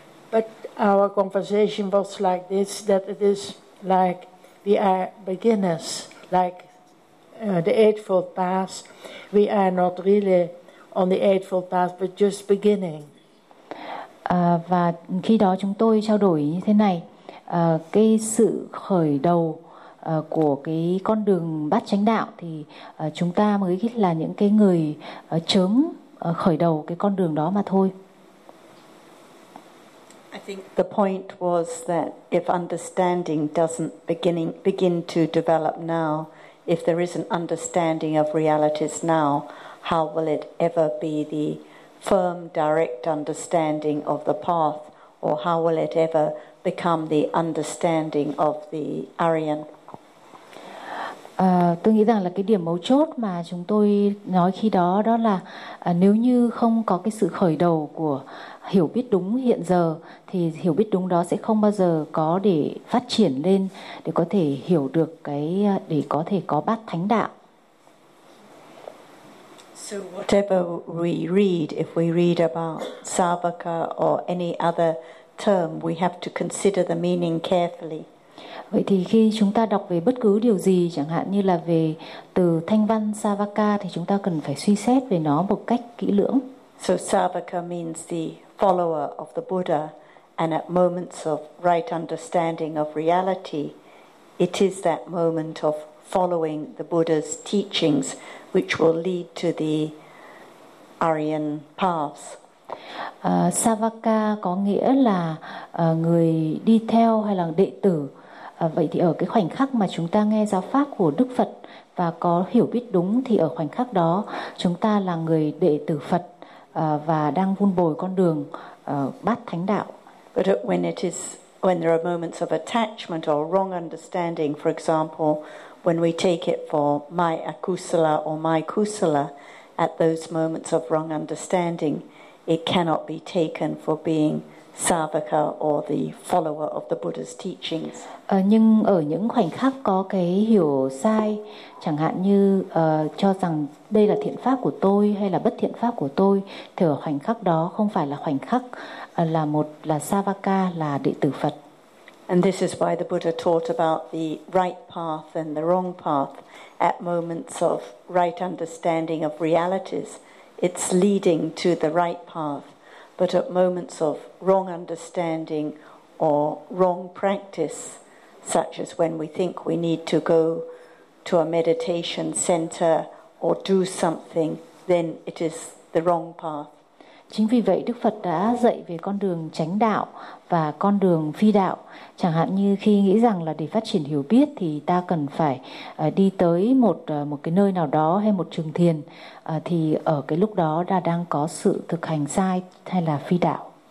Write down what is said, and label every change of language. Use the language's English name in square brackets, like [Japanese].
[English] But our conversation was like this, that it is like we are beginners, like the Eightfold Path. We are not really on the Eightfold Path, but just beginning. [Vietnamese] Và khi đó chúng tôi trao đổi như thế này, cái sự khởi đầu của cái con đường bát chánh đạo thì chúng ta mới là những cái người chớm khởi đầu cái con đường đó mà thôi. [English] I think the point was that if understanding doesn't begin to develop now, if there isn't understanding of realities now, how will it ever be the firm, direct understanding of the path, or how will it ever become the understanding of the Aryan? [Vietnamese] Tôi nghĩ rằng là cái điểm mấu chốt mà chúng tôi nói khi đó đó là nếu như không có cái sự khởi đầu của hiểu biết đúng hiện giờ, thì hiểu biết đúng đó sẽ không bao giờ có để phát triển lên để có thể hiểu được cái để có thể có bát thánh đạo. [English] So whatever we read, if we read about Savaka or any other term, we have to consider the meaning carefully. [Vietnamese] Vậy thì khi chúng ta đọc về bất cứ điều gì, chẳng hạn như là về từ thanh văn Savaka, thì chúng ta cần phải suy xét về nó một cách kỹ lưỡng. [English] So Savaka means the follower of the Buddha, and at moments of right understanding of reality, it is that moment of following the Buddha's teachings which will lead to the Aryan path. [Vietnamese] Savaka có nghĩa là người đi theo hay là đệ tử. Vậy thì ở cái khoảnh khắc mà chúng ta nghe giáo pháp của Đức Phật và có hiểu biết đúng, thì ở khoảnh khắc đó chúng ta là người đệ tử Phật và đang vun bồi con đường bát thánh đạo. [English] But when there are moments of attachment or wrong understanding, for example, when we take it for my akusala or my kusala, at those moments of wrong understanding, it cannot be taken for being savaka or the follower of the Buddha's teachings. [Vietnamese] Nhưng ở những khoảnh khắc có cái hiểu sai, chẳng hạn như cho rằng đây là thiện pháp của tôi hay là bất thiện pháp của tôi, thì ở khoảnh khắc đó không phải là khoảnh khắc là savaka, là đệ tử Phật. [English] And this is why the Buddha taught about the right path and the wrong path. At moments of right understanding of realities, it's leading to the right path. But at moments of wrong understanding or wrong practice, such as when we think we need to go to a meditation center or do something, then it is the wrong path. [Vietnamese] Chính vì vậy Đức Phật đã dạy về con đường chánh đạo và con đường phi đạo. Chẳng hạn như khi nghĩ rằng là để phát triển hiểu biết thì ta cần phải đi tới một cái nơi nào đó hay một trường thiền, thì ở cái lúc đó ta đang có sự thực hành sai hay là phi đạo.